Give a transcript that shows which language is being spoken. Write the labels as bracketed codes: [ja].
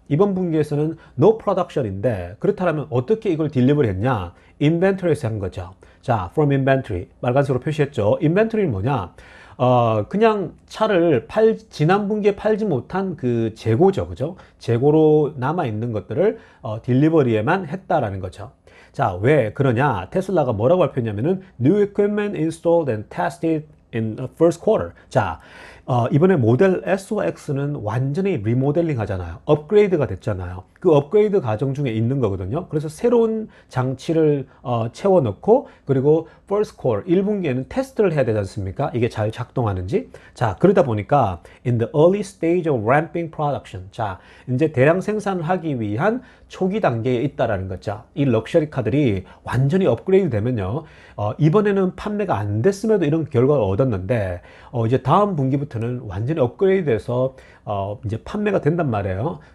[ko] 이번 분기에서는 [en] no production [ko] 인데, 그렇다면 어떻게 이걸 딜리버리 했냐? 인벤토리에서 한 거죠. 자, [en] from inventory [ko] 빨간색으로 표시했죠. 인벤토리는 뭐냐? 그냥 차를 지난 분기에 팔지 못한 그 재고죠. 그죠? 재고로 남아있는 것들을 딜리버리에만 했다라는 거죠. 자, 왜 그러냐? 테슬라가 뭐라고 발표했냐면은 [en] new equipment installed and tested in the first quarter. [ko] 자, 이번에 모델 S와 X는 완전히 리모델링 하잖아요. 업그레이드가 됐잖아요. 그 업그레이드 과정 중에 있는 거거든요. 그래서 새로운 장치를 채워 넣고, 그리고 [en] first quarter [ko] 1분기에는 테스트를 해야 되지 않습니까? 이게 잘 작동하는지. 자, 그러다 보니까 [en] in the early stage of ramping production. [ko] 자, 이제 대량 생산을 하기 위한 초기 단계에 있다라는 거죠. 이 럭셔리 카들이 완전히 업그레이드 되면요, 이번에는 판매가 안 됐음에도 이런 결과를 얻었는데, 이제 다음 분기부터는 완전히 업그레이드돼서 이제 판매가 된단 말이에요.